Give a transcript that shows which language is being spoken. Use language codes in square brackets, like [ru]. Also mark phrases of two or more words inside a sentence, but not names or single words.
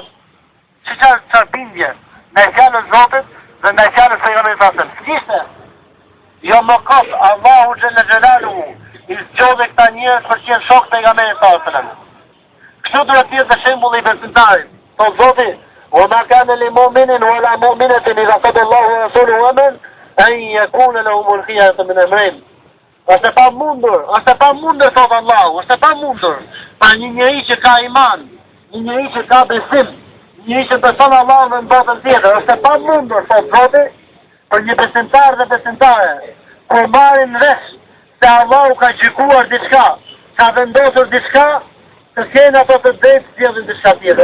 [sq] Çfarë bindje në fjalën e Zotit dhe në fjalën e pejgamberit [ar] صلى الله عليه وسلم. [sq] Kishte jo më kot Allahu [ar] جل جلاله [sq] i zgjodhi këta njerëz për të qenë shok pejgamberit [ar] صلى الله عليه وسلم. [sq] Kështu duhet të jetë shembulli i besimtarit. Po Zoti, [ar] "وما كان لمؤمن ولا مؤمنة إذا قضى الله ورسوله أمرا أن يكون لهم الخيرة من أمرهم." [sq] Është pa mundur thot Allahu, është pa mundur. Pa një njeri që ka iman, një njeri që ka besim, një që beson Allahun në botën tjetër, është pa mundur thot Zoti për një besimtar dhe besimtare kur marrin vesh se Allahu ka gjykuar diçka, ka vendosur diçka, të kenë ato të drejtë sjellin diçka tjetër.